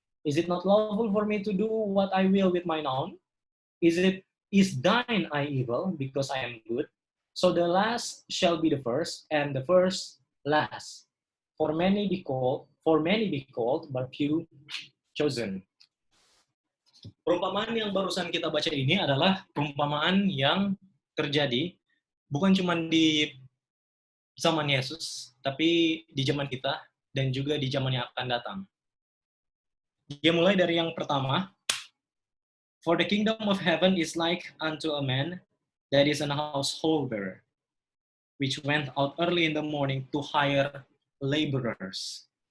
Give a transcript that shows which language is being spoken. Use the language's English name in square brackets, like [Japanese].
[English] Is it not lawful for me to do what I will with mine own? Is thine eye evil, because I am good? So the last shall be the first, and the first last. For many be called, but few chosen. [Indonesian] Perumpamaan yang barusan kita baca ini adalah perumpamaan yang terjadi bukan cuma di zaman Yesus, tapi di zaman kita dan juga di zaman yang akan datang. Dia mulai dari yang pertama. [English] For the kingdom of heaven is like unto a man that is an householder, which went out early in the morning to hire laborers.